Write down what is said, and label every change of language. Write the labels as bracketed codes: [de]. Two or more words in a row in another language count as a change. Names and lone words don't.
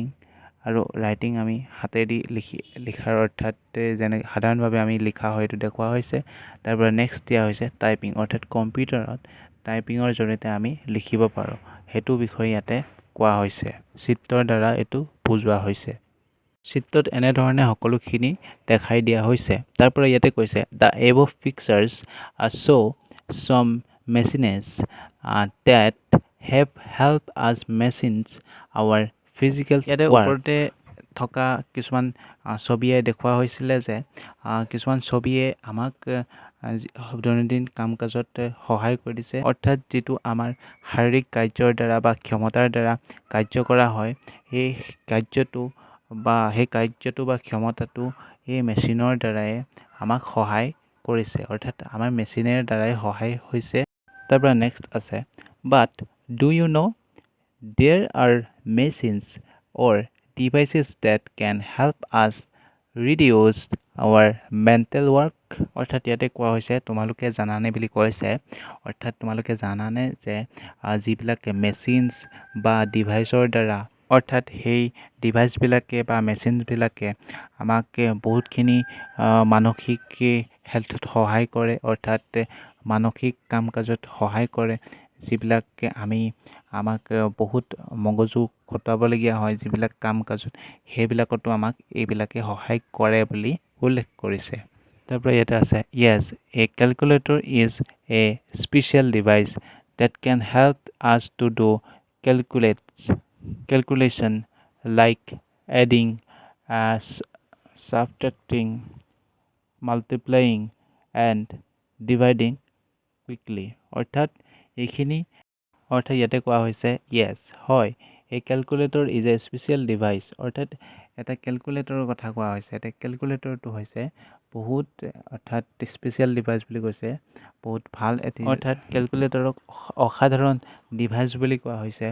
[as] আৰু ৰাইটিং আমি হাতেদি লিখাৰ অৰ্থাৎ যেনে সাধাৰণভাৱে আমি লিখা হয় এইটো দেখুওৱা হৈছে। তাৰপৰা নেক্সট দিয়া হৈছে টাইপিং অৰ্থাৎ কম্পিউটাৰত টাইপিঙৰ জৰিয়তে আমি লিখিব পাৰোঁ, সেইটো বিষয়ে ইয়াতে কোৱা হৈছে। চিত্ৰৰ দ্বাৰা এইটো বুজোৱা হৈছে। চিত্ৰত এনেধৰণে সকলোখিনি দেখাই দিয়া হৈছে। তাৰপৰা ইয়াতে কৈছে [en] দ্য above pictures show some machines that have helped us machines our physical work। [as] ইয়াতে ওপৰতে থকা কিছুমান ছবিয়ে দেখুওৱা হৈছিলে যে কিছুমান ছবিয়ে আমাক দৈনন্দিন কাম কাজত সহায় কৰি দিছে। অৰ্থাৎ যিটো আমাৰ শাৰীৰিক কাৰ্যৰ দ্বাৰা বা ক্ষমতাৰ দ্বাৰা কাৰ্য কৰা হয়, সেই কাৰ্যটো বা ক্ষমতাটো এই মেচিনৰ দ্বাৰাই আমাক সহায় কৰিছে। অৰ্থাৎ আমাৰ মেচিনৰ দ্বাৰাই সহায় হৈছে। তাৰপৰা নেক্সট আছে [en] but do you know' there are machines or devices that can help us reduce our mental work। [as] অৰ্থাৎ ইয়াতে কোৱা হৈছে তোমালোকে জানানে বুলি কৈছে। অৰ্থাৎ তোমালোকে জানানে যে যিবিলাক মেচিনছ বা ডিভাইচৰ দ্বাৰা অৰ্থাৎ সেই ডিভাইচবিলাকে বা মেচিনবিলাকে আমাক বহুতখিনি মানসিক হেল্থত সহায় কৰে। অৰ্থাৎ মানসিক কাম কাজত সহায় কৰে, যিবিলাকে আমাক বহুত মগজু খটাবলগীয়া হয় যিবিলাক কাম কাজত, সেইবিলাকতো আমাক এইবিলাকে সহায় কৰে বুলি উল্লেখ কৰিছে। তাৰপৰা ইয়াতে আছে [en] yes a calculator is a special device that can help us to do calculation like adding, subtracting, multiplying and dividing quickly। [as] অৰ্থাৎ ইয়াতে কোৱা হৈছে য়েছ হয় [en] a calculator is a special device. [as] অৰ্থাৎ এটা কেলকুলেটৰৰ কথা কোৱা হৈছে। এটা কেলকুলেটৰটো হৈছে বহুত স্পেচিয়েল ডিভাইচ বুলি কৈছে, বহুত ভাল অৰ্থাৎ কেলকুলেটৰক অসাধাৰণ ডিভাইচ বুলি কোৱা হৈছে।